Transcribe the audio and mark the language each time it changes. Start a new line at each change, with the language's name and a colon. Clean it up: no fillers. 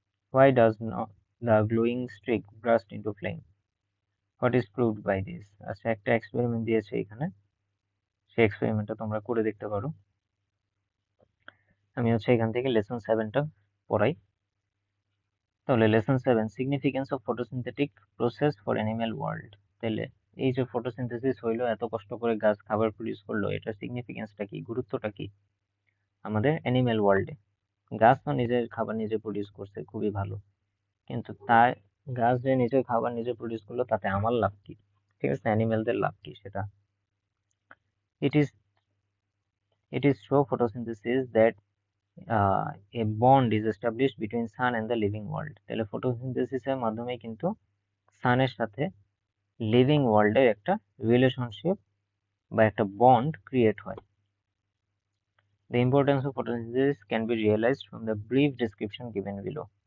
English: Why does not the glowing stick burst into flame? What is proved by this?
Bangla: আচ্ছা, একটা experiment দিয়েছে এখানে, সেই এক্সপেরিমেন্টটা তোমরা করে দেখতে পারো। আমি এখান থেকে লেসন 7টা পড়াই। তাহলে lesson 7,
English: Significance of photosynthetic process for animal world.
Bangla: তাহলে এই যে ফটোসিনথেসিস হইলো, এত কষ্ট করে গাছ খাবার প্রডিউস করলো, এটার সিগনিফিকেন্সটা কি, গুরুত্বটা কি আমাদের অ্যানিম্যাল ওয়ার্ল্ডে? গাছ তো নিজের খাবার নিজে প্রডিউস করছে, খুবই ভালো, কিন্তু তাই গাছ যে নিজের খাবার নিজে প্রডিউস করলো, তাতে আমার লাভ কি? ঠিক আছে, অ্যানিমেলদের লাভ কি সেটা?
English: It is through photosynthesis that a bond is established between sun and the living world.
Bangla: তাহলে ফটোসিনথেসিসের মাধ্যমে কিন্তু সানের সাথে লিভিং ওয়ার্ল্ডের একটা রিলেশনশিপ বা একটা বন্ড ক্রিয়েট হয়।
English: The importance of photosynthesis can be realized from the brief description given below.